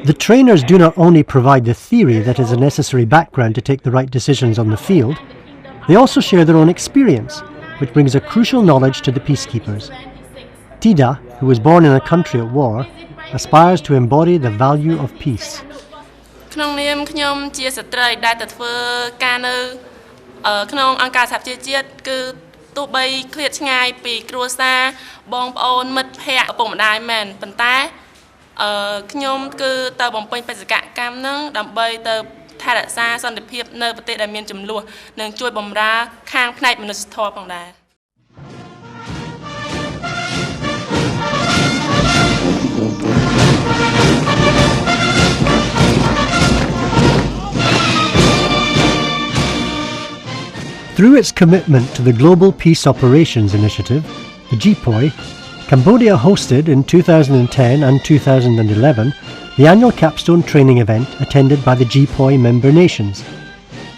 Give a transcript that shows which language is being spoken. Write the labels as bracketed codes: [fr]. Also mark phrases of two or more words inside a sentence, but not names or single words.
[en] The trainers do not only provide the theory that is a necessary background to take the right decisions on the field, they also share their own experience, which brings a crucial knowledge to the peacekeepers. Tida, who was born in a country at war, aspires to embody the value of peace. [km] ក្នុងនាមខ្ញុំជាស្ត្រីដែលទៅធ្វើការនៅក្នុងអង្គការសហប្រជាជាតិគឺទោះបីឃ្លាតឆ្ងាយពីគ្រួសារបងប្អូនមិត្តភ័ក្តិឪពុកម្ដាយមែនប៉ុន្តែខ្ញុំគឺទៅបំពេញបេសកកម្មនឹងដើម្បីទៅថែរក្សាសន្តិភាពនៅប្រទេសដែលមានចំនួននិងជួយបម្រើខាងផ្នែកមនុស្សធម៌ផងដែរ [en] Through its commitment to the Global Peace Operations Initiative, the GPOI, Cambodia hosted in 2010 and 2011 the annual capstone training event attended by the GPOI member nations.